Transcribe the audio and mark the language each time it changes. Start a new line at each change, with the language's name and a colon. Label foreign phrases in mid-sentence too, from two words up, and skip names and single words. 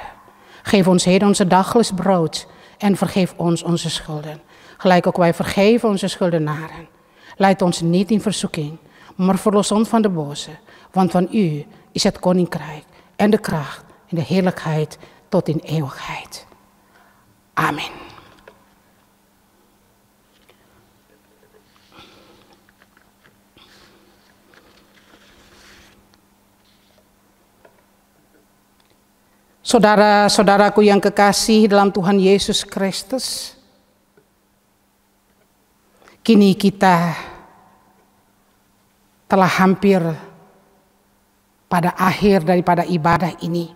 Dutch: Geef ons heden onze dagelijks brood en vergeef ons onze schulden. Gelijk ook wij vergeven onze schuldenaren. Leid ons niet in verzoeking, maar verlos ons van de boze. Want van u is het koninkrijk en de kracht en de heerlijkheid tot in eeuwigheid. Amen.
Indonesian: Saudara-saudaraku yang kekasih dalam Tuhan Yesus Kristus, kini kita telah hampir pada akhir daripada ibadah ini.